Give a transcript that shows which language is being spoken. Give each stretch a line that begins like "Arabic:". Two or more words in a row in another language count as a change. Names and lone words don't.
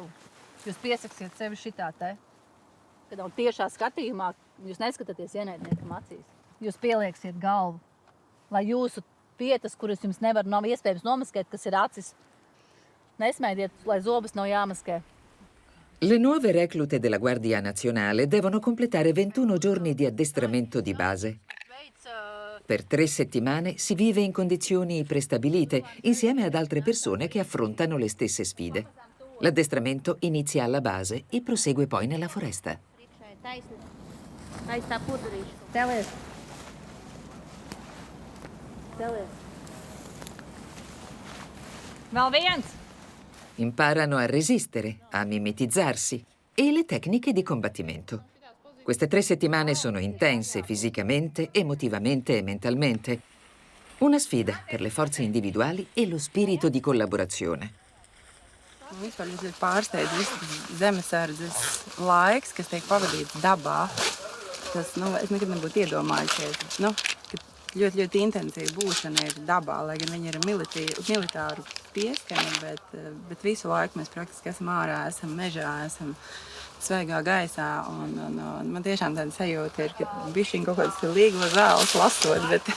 Latvian: Jūs piesaksiet sevi šitā te. Kad nav tiešā skatījumā, jūs neskatāties ienaidniekam acīs. Jūs pielieksiet galvu, lai jūsu vietas, kuras jums nav iespējams nomaskēt, kas ir acis, nesmējiet, lai zobus nav jāmaskē.
Italian: Le nuove reclute della Guardia Nazionale devono completare 21 giorni di addestramento di base. Per 3 settimane si vive in condizioni prestabilite insieme ad altre persone che affrontano le stesse sfide. L'addestramento inizia alla base e prosegue poi nella foresta.
Latvian: Aiz tā pudurīša. Celies. Celies. Vēl viens.
Italian: Imparano a resistere, a mimetizzarsi e le tecniche di combattimento. Queste 3 settimane sono intense fisicamente, emotivamente e mentalmente. Una sfida per le forze individuali e lo spirito di collaborazione.
Latvian: Vispār ir pārsteidz zemesardzes laiks, kas tiek pavadīts dabā. Tas, es nekad nebūtu iedomājusies, ka ļoti, ļoti intensīva būšana ir dabā, lai gan viņi ir militāru pieskaņa, bet visu laiku mēs praktiski esam ārā, esam mežā, esam svaigā gaisā, un man tiešām tāda sajūta ir, ka bišķiņ kaut kāds līgo zāles lasot,